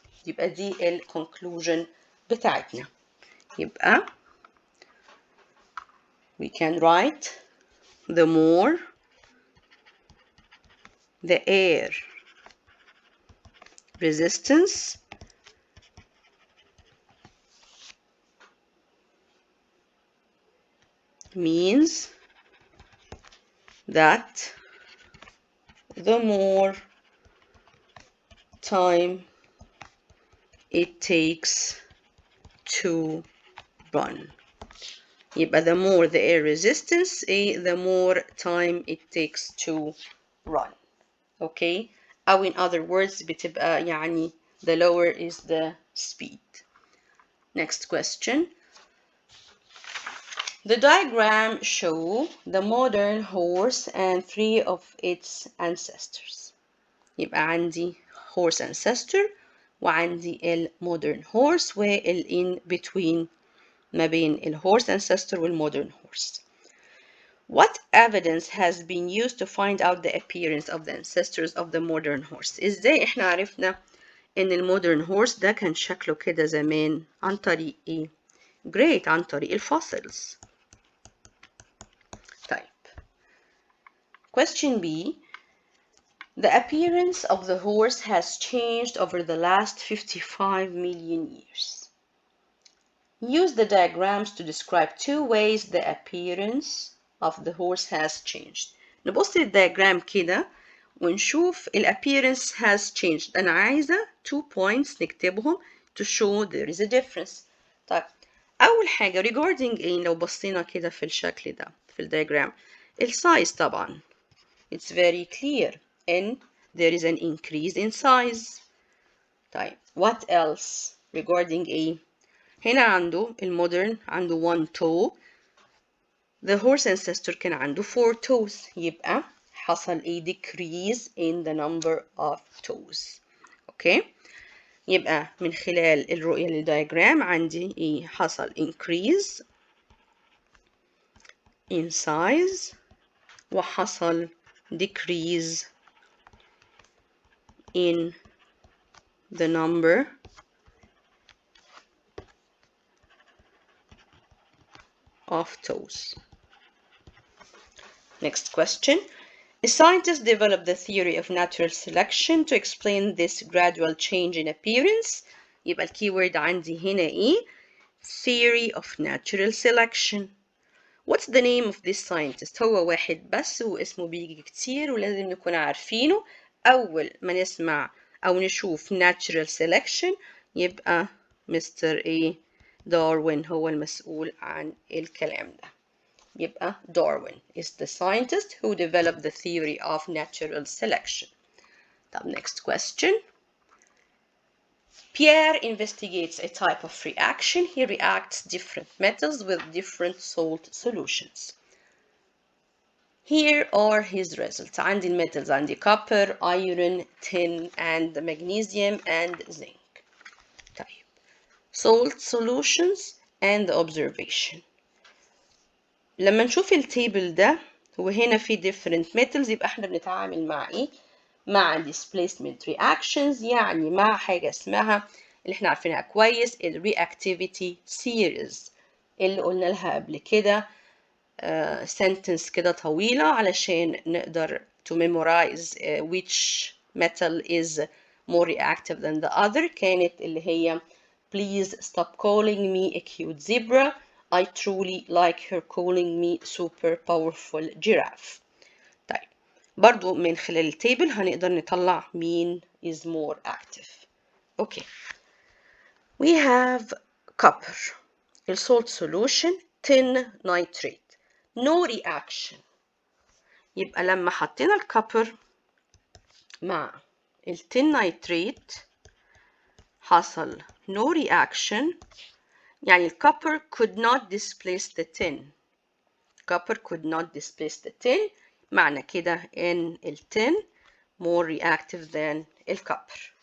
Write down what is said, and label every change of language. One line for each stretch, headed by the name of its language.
Arabic: يبقى دي ال conclusion بتاعتنا. يبقى
English: we can write the more the air resistance means that the more time it takes to run.
Arabic: يبقى
English: the more the air resistance the more time it takes to run. Okay. أو in other words
Arabic: بتبقى يعني
English: the lower is the speed. Next question. The diagram show the modern horse and 3 of its ancestors.
Arabic: يبقى عندي
English: horse ancestor
Arabic: وعندي المودرن هورس وال
English: in between
Arabic: ما بين الهورس ancestor والمودرن هورس.
English: What evidence has been used to find out the appearance of the ancestors of the modern horse؟
Arabic: ازاي احنا عرفنا ان المودرن هورس ده كان شكله كده زمان؟ عن طريق ايه؟ Great، عن طريق الفوسيلز. طيب
English: question B. The appearance of the horse has changed over the last 55 million years. Use the diagrams to describe two ways the appearance of the horse has changed.
Arabic: نبص للدياجرام كده ونشوف ال
English: appearance has changed.
Arabic: أنا عايزة
English: 2 points
Arabic: نكتبهم
English: to show there is a difference.
Arabic: طيب أول حاجة regarding إيه؟ لو بصينا كده في الشكل ده في الدياجرام السايز طبعا
English: it's very clear and there is an increase in size.
Arabic: طيب
English: what else regarding
Arabic: إيه؟ هنا عنده المودرن عنده
English: 1 toe. The horse ancestor
Arabic: كان عنده
English: 4 toes.
Arabic: يبقى حصل
English: a decrease in the number of toes.
Arabic: اوكي يبقى من خلال الرؤية للدياجرام عندي ايه؟ حصل
English: increase in size
Arabic: وحصل
English: decrease in the number of toes. Next question. A scientist developed the theory of natural selection to explain this gradual change in appearance.
Arabic: يبقى الكيورد عندي هنا ايه؟
English: Theory of natural selection. What's the name of this scientist؟
Arabic: هو واحد بس واسمه بيجي كتير ولازم نكون عارفينه. أول ما نسمع أو نشوف natural selection يبقى مستر ايه؟ داروين هو المسؤول عن الكلام ده.
English: يبقى Darwin is the scientist who developed the theory of natural selection. طب next question. Pierre investigates a type of reaction. He reacts different metals with different salt solutions. Here are his results.
Arabic: عندي الميتالز عندي
English: copper, iron, tin, and magnesium and zinc. طيب salt solutions and observation.
Arabic: لما نشوف التيبل ده وهنا في different metals يبقى احنا بنتعامل مع ايه؟ مع displacement reactions، يعني مع حاجة اسمها اللي احنا عارفينها كويس ال reactivity series اللي قلنا لها قبل كده sentence كده طويلة علشان نقدر
English: to memorize which metal is more reactive than the other.
Arabic: كانت اللي هي
English: please stop calling me a cute zebra. I truly like her calling me super powerful giraffe.
Arabic: طيب برضو من خلال التيبل هنقدر نطلع مين
English: is more active. Okay. We have copper. The salt solution tin nitrate. No reaction.
Arabic: يبقى لما حطينا الكوبر مع التين نايتريت حصل no reaction، يعني الكوبر
English: could not displace the tin. copper could not displace the tin،
Arabic: معنى كده ان التين
English: more reactive than الكوبر.